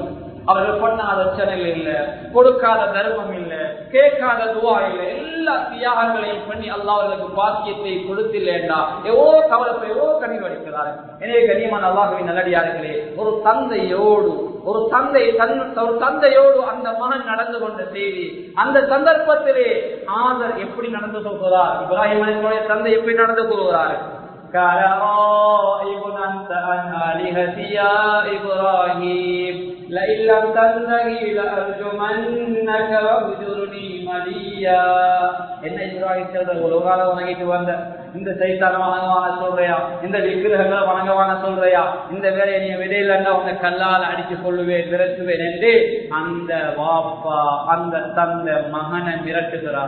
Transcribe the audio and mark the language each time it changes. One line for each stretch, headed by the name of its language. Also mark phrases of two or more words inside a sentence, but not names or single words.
Tamil: அவர்கள் பண்ணாத சேனல் இல்லை, கொடுக்காத தர்மம் இல்லை, கேட்காத துவா இல்லை, எல்லா தியாகங்களையும் பண்ணி அல்லாஹ் அவர்களுக்கு பாக்கியத்தை கொடுத்தில்லைண்டா எவ்வளோ கவலைப்பை எவ்வளோ கண்ணீர் வடிக்கிறார்கள். எனவே கண்ணியமான அல்லாஹ்வின் நல்லடியார்களே, ஒரு தந்தையோடு அந்த மகன் நடந்து கொண்ட செய்தி, அந்த சந்தர்ப்பத்திலே ஆதர் எப்படி நடந்து கொள்கிறார், இப்ராஹிம் அலைஹிஸ்ஸலாமுடைய தந்தை எப்படி நடந்து கொள்கிறார்.
Arabic: قال راغب أنت عن آلهتي يا إبراهيم لئن لم تنتهي لأرجمنك واهجرني مليا.
Tamil: என்ன இப்ராஹிம் சொல்ற, உலகால வணங்கிட்டு வந்த இந்த சைத்தான வணங்கவான சொல்றியா, இந்த விக்கிரகங்களை வணங்கவான சொல்றியா, இந்த வேலையை நீ விடையிலன்னா உன்னை கல்லால் அடித்து கொள்ளுவேன் விரட்டுவேன் என்று அந்த வாப்பா அந்த தந்தை மகனை மிரட்டுகிறார்.